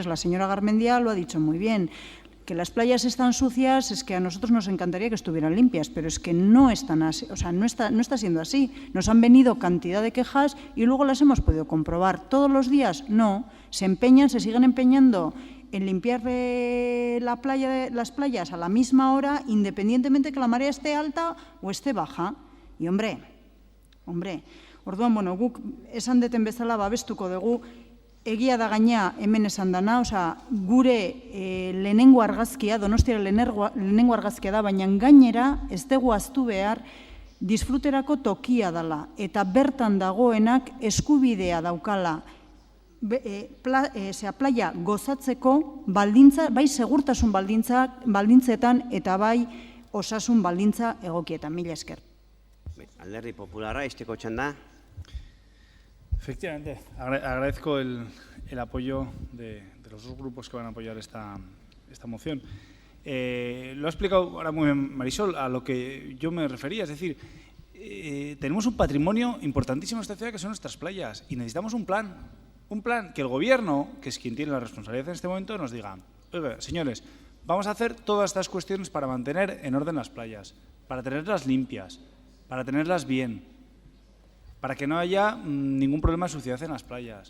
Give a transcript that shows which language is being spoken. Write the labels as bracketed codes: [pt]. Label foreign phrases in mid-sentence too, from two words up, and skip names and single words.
[es] La señora Garmendia lo ha dicho muy bien. Que las playas están sucias, es que a nosotros nos encantaría que estuvieran limpias, pero es que no están así, o sea, no está siendo así. Nos han venido cantidad de quejas y luego las hemos podido comprobar. ¿Todos los días? No. Se siguen empeñando en limpiar las playas a la misma hora, independientemente que la marea esté alta o esté baja. [eu] Y orduan, guk esan deten bezala babestuko dugu egia da gaina hemen esan dana, gure lehenengo argazkia, Donostiara lehenengo argazkia da, baina gainera ez dugu ahaztu behar disfruterako tokia dela, eta bertan dagoenak eskubidea daukala playa gozatzeko baldintza, bai segurtasun baldintzetan eta bai osasun baldintza egokietan. Mila esker. Alderdi Popularra, izteko txanda. [es] Efectivamente, agradezco el apoyo de los dos grupos que van a apoyar esta moción. Lo ha explicado ahora muy bien Marisol, a lo que yo me refería, es decir, tenemos un patrimonio importantísimo en esta ciudad que son nuestras playas y necesitamos un plan que el gobierno, que es quien tiene la responsabilidad en este momento, nos diga, oiga, señores, vamos a hacer todas estas cuestiones para mantener en orden las playas, para tenerlas limpias, para tenerlas bien, para que no haya ningún problema de suciedad en las playas.